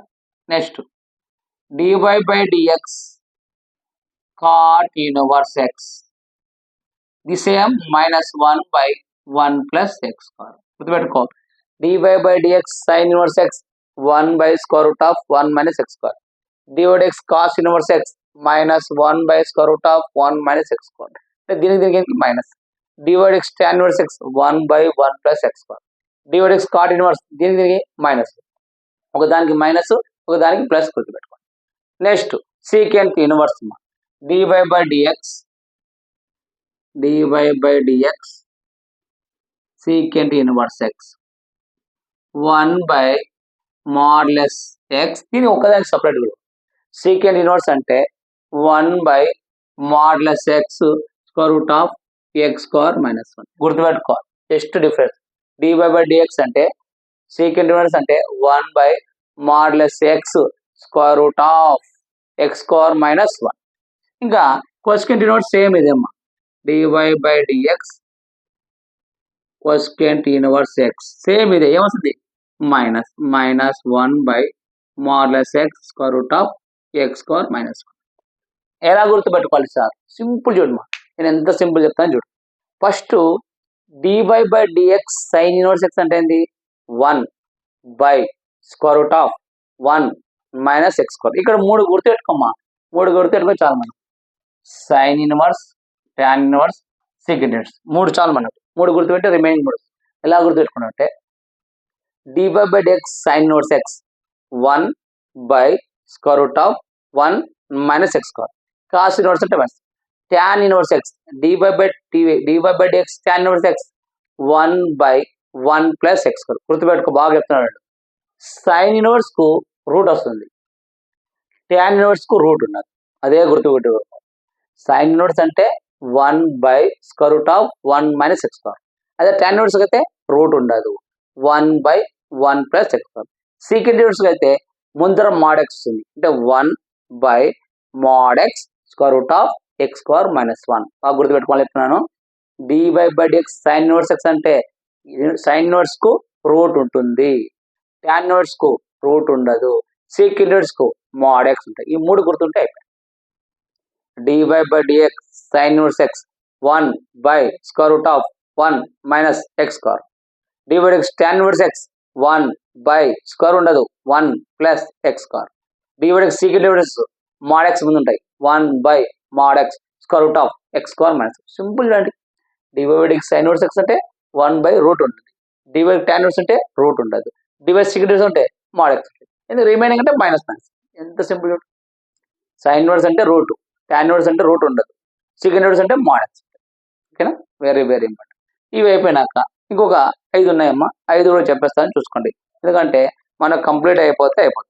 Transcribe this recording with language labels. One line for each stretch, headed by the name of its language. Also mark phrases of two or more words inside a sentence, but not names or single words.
English: Next dy by dx cot inverse x, the same minus 1 by 1 plus x square. గుర్తుపెట్టుకో, dy by dx sin inverse x 1 by square root of 1 minus x square. dy by dx cos inverse x minus 1 by square root of 1 minus x square.
Telugu: దీనికి మైనస్.
English: dy by dx tan inverse x 1 by 1 plus x square. dy by dx cot inverse దీనికి మైనస్.
Telugu: ఒకదానికి మైనస్ ఒకదానికి ప్లస్ గుర్తుపెట్టుకోండి.
English: next secant inverse dy by dx secant inverse x 1 by modulus x,
Telugu: దీని ఒకదానికి సపరేట్ విలువ.
English: secant inverse అంటే 1 by modulus x square root of x square minus 1.
Telugu: గుర్తుపెట్టుకో,
English: just difference. dy by dx అంటే secant inverse అంటే 1 by modulus x square root of x square minus 1.
Telugu: ఇంకా
English: cosecant inverse
Telugu: సేమ్ ఇదేమ్మా,
English: dy by dx cosecant inverse x సేమ్
Telugu: ఇదే, ఏమొస్తుంది
English: మైనస్ 1 by modulus x square root of x square minus 1.
Telugu: ఎలా గుర్తుపెట్టుకోవాలి సార్? సింపుల్ చూడమ్మా, నేను ఎంత సింపుల్ చెప్తాను చూడు.
English: ఫస్ట్ dy by dx sin inverse x
Telugu: అంటే ఏంది
English: 1 by square root of 1 minus x square.
Telugu: ఇక్కడ మూడు గుర్తుపెట్టుకోమ్మా, మూడు గుర్తుపెట్టుకో చాలా మంది.
English: sine inverse, tan inverse, secant inverse,
Telugu: మూడు చాలు మనకు. మూడు గుర్తుపెట్టి రిమైనింగ్ మూడు ఎలా గుర్తుపెట్టుకున్నట్టే
English: dy by dx sin inverse x 1 by square root of 1 minus x square. cos inverse అంటే tan inverse x dy by dx tan inverse x 1 by 1 plus x square.
Telugu: గుర్తుపెట్టుకో, బాగా చెప్తున్నాడు.
English: sine inverse
Telugu: కు రూట్ వస్తుంది,
English: tan inverse
Telugu: కు రూట్ ఉన్నది, అదే గుర్తుపెట్టు.
English: sine inverse అంటే 1 by square root of 1 minus x square. అదే tan inverse అయితే రూట్ ఉండదు, 1 by 1 plus x square. secant inverse
Telugu: అయితే ముందర
English: mod x
Telugu: వస్తుంది, అంటే
English: 1 by mod x square root of x square minus 1.
Telugu: బాగా గుర్తుపెట్టుకోవాలి చెప్తున్నాను.
English: dy by dx sin inverse x అంటే sine inverse కు రూట్ ఉంటుంది, tan inverse కు రూట్ ఉండదు, secant inverse కు mod x ఉంటాయి.
Telugu: ఈ మూడు గుర్తుంటే అయిపోయింది.
English: dy by dx sin inverse x 1 by square root of 1 minus x square. dy by dx tan inverse x 1 by square ఉండదు 1 plus x square. dy by dx secant inverse mod x
Telugu: ముందు ఉంటాయి,
English: 1 by mod x square root of x square minus. సింపుల్ అండి. dy by dx sin inverse x అంటే 1 by రూట్ ఉంటుంది, dy by tan inverse అంటే రూట్ ఉండదు, dy by secant inverse అంటే mod x ఉంటుంది, ఎందుకు రిమైనింగ్ అంటే minus minus. ఎంత సింపుల్. sine inverse అంటే రూట్, tan inverse అంటే రూట్ ఉండదు, secant inverse అంటే mod x. ఓకేనా, very very important.
Telugu: ఇవి అయిపోయినాక ఇంకొక 5 ఉన్నాయమ్మా, 5 కూడా చెప్పేస్తాను చూసుకోండి, ఎందుకంటే మనకు కంప్లీట్ అయిపోతే అయిపోతుంది.